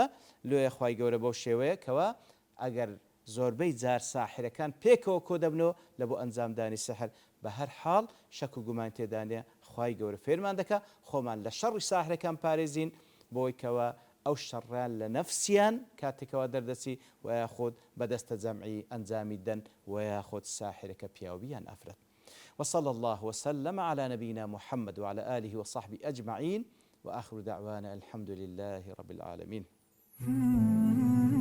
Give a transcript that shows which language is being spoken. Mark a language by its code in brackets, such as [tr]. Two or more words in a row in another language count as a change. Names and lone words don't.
[ckb] لێیە خی گەورە بەو شێوەیە کەوە ئەگەر زۆربەی جار ساحرەکان پێکەوە کۆ دەبنەوە لە بۆ ئەنجامدانی سحر، بە هەر حاڵ شەک و گومان تێدانێ خی گەورە فێرمان دەکە خۆمان لە شەڕی ساحرەکان پارێزین بۆیکەوە ئەو شەڕیان لە نەفسیان کاتێکەوە دەردەچی و یاخود بەدەستە جەمعی ئەنجامی دەن و یاخود ساحرەکە پیاویان ئەفرەت. [ar] وصلى الله وسلم على نبينا محمد وعلى آله وصحبه أجمعين وآخر دعوانا الحمد لله رب العالمين.